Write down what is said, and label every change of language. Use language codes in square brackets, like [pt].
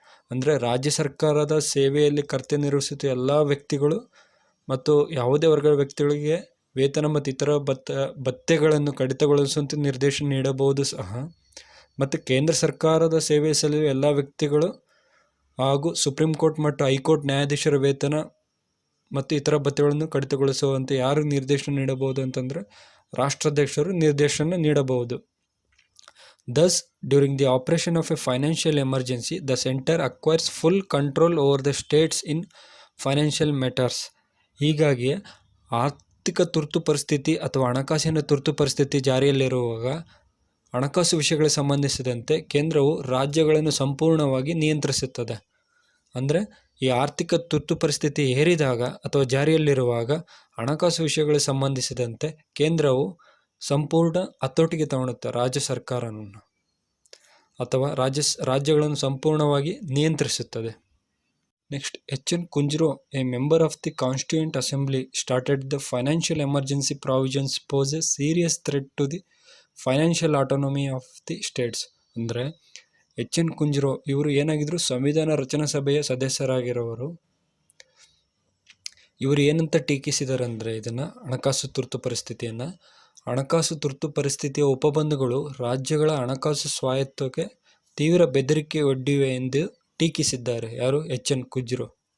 [kn] ಅಂದರೆ ರಾಜ್ಯ ಸರ್ಕಾರದ ಸೇವೆಯಲ್ಲಿ ಕರ್ತವ್ಯ ನಿರ್ವಹಿಸುತ್ತಿರುವ ಎಲ್ಲ ವ್ಯಕ್ತಿಗಳು ಮತ್ತು ಯಾವುದೇ ವರ್ಗದ ವ್ಯಕ್ತಿಗಳಿಗೆ ವೇತನ ಮತ್ತು ಇತರ ಭತ್ಯೆಗಳನ್ನು ಕಡಿತಗೊಳಿಸುವಂತೆ ನಿರ್ದೇಶನ ನೀಡಬಹುದು ಸಹ. ಮತ್ತು ಕೇಂದ್ರ ಸರ್ಕಾರದ ಸೇವೆ ಸಲ್ಲಿಸುವ ಎಲ್ಲ ವ್ಯಕ್ತಿಗಳು ಹಾಗೂ ಸುಪ್ರೀಂ ಕೋರ್ಟ್ ಮತ್ತು ಹೈಕೋರ್ಟ್ ನ್ಯಾಯಾಧೀಶರ ವೇತನ ಮತ್ತು ಇತರ ಭತ್ಯೆಗಳನ್ನು ಕಡಿತಗೊಳಿಸುವಂತೆ ಯಾರು ನಿರ್ದೇಶನ ನೀಡಬಹುದು ಅಂತಂದರೆ ರಾಷ್ಟ್ರಾಧ್ಯಕ್ಷರು ನಿರ್ದೇಶನ ನೀಡಬಹುದು. [en] Thus, during the operation of a financial emergency, the center acquires full control over the states in financial matters. [kn] ಹೀಗಾಗಿ ಆರ್ಥಿಕ ತುರ್ತು ಪರಿಸ್ಥಿತಿ ಅಥವಾ ಹಣಕಾಸಿನ ತುರ್ತು ಪರಿಸ್ಥಿತಿ ಜಾರಿಯಲ್ಲಿರುವಾಗ ಹಣಕಾಸು ವಿಷಯಗಳಿಗೆ ಸಂಬಂಧಿಸಿದಂತೆ ಕೇಂದ್ರವು ರಾಜ್ಯಗಳನ್ನು ಸಂಪೂರ್ಣವಾಗಿ ನಿಯಂತ್ರಿಸುತ್ತದೆ. ಅಂದರೆ ಈ ಆರ್ಥಿಕ ತುರ್ತು ಪರಿಸ್ಥಿತಿ ಹೇರಿದಾಗ ಅಥವಾ ಜಾರಿಯಲ್ಲಿರುವಾಗ ಹಣಕಾಸು ವಿಷಯಗಳಿಗೆ ಸಂಬಂಧಿಸಿದಂತೆ ಕೇಂದ್ರವು ಸಂಪೂರ್ಣ ಹತೋಟಿಗೆ ತಗೊಳುತ್ತೆ ರಾಜ್ಯ ಸರ್ಕಾರವನ್ನು ಅಥವಾ ರಾಜ್ಯಗಳನ್ನು ಸಂಪೂರ್ಣವಾಗಿ ನಿಯಂತ್ರಿಸುತ್ತದೆ. [en] Next, H.N. Kunjro, a member of the Constituent Assembly, started the financial emergency provisions pose a serious threat to the financial autonomy of the states. [kn] ಅಂದರೆ H.N. ಕುಂಜ್ರೋ ಇವರು ಏನಾಗಿದ್ರು, ಸಂವಿಧಾನ ರಚನಾ ಸಭೆಯ ಸದಸ್ಯರಾಗಿರೋರು. ಇವರು ಏನಂತ ಟೀಕಿಸಿದ್ದಾರೆ ಅಂದರೆ, ಇದನ್ನು ಹಣಕಾಸು ತುರ್ತು ಪರಿಸ್ಥಿತಿಯನ್ನು, ಹಣಕಾಸು ತುರ್ತು ಪರಿಸ್ಥಿತಿಯ ಉಪಬಂಧಗಳು ರಾಜ್ಯಗಳ ಹಣಕಾಸು ಸ್ವಾಯತ್ತಕ್ಕೆ ತೀವ್ರ ಬೆದರಿಕೆ ಒಡ್ಡಿವೆ ಎಂದು ಟೀಕಿಸಿದ್ದಾರೆ. ಯಾರು? H.N. ಕುಂಜ್ರೋ.